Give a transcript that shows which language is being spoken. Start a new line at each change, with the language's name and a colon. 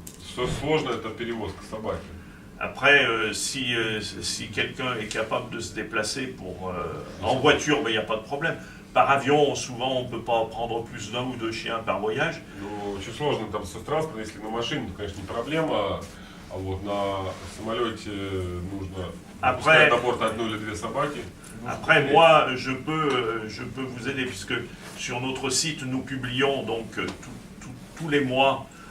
Russian: Что сложно, это перевозка собаки.
French: Après, si quelqu'un est capable de se déplacer en voiture, il n'y a pas de problème. Par avion, souvent, on ne peut pas prendre plus d'1 ou 2 chiens par voyage.
Russian: Очень сложно там со транспортом, если на машине, то, конечно, не проблема. А вот на самолете нужно пускать на борт 1 или 2 собаки.
French: Après, moi, je peux vous aider puisque sur notre site, nous publions donc tous les mois.